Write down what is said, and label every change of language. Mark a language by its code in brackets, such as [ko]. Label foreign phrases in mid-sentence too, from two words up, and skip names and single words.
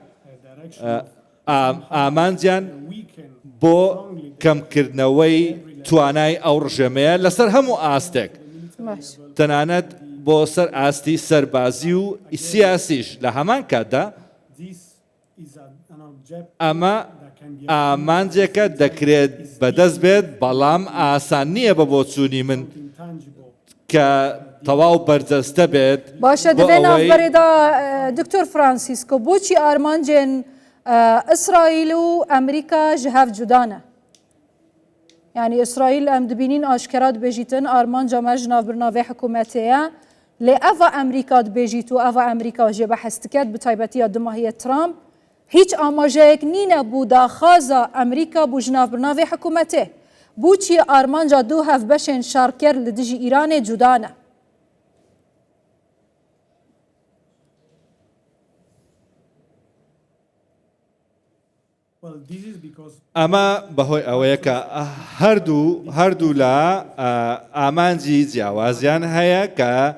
[ckb] ئامانجیان بۆ کەمکردنەوەی توانای ئەو ڕژێمەیە لەسەر هەموو ئاستێک تەنانەت بۆ سەر ئاستی سەربازی و سیاسیش لە هەمان کاتدا ئەمە ئامانجێکە دەکرێت بەدەست بێت بەڵام ئاسان نییە بە بۆ چوونی من کە تەواو بەرجەستە بێت [ku] باشە دەبێت ناوبەرێدا دکتۆر فرانسیسکۆ بۆچی ئارمانجێن ئیسرائیل و ئەمریکا ji hev cuda ne yani İsrail em dibînin aşkera dibêjîtin armanca me ji navbirnavê hikûmetê ye lê eva Emerîka dibêjît û eva Emerîka jê behs dike bi taybetiya dimahiyê Trump hiç amajeyek nîne bû daxwaza Emerîka bû ji navbirnavê hikûmetê bûçî armanca du hevbeşên şarker li dijî Îranê cuda ne [ckb] ئەمە بەهۆی ئەوەیە کە هەردوو لە ئامانجی جیاوازیان هەیە کە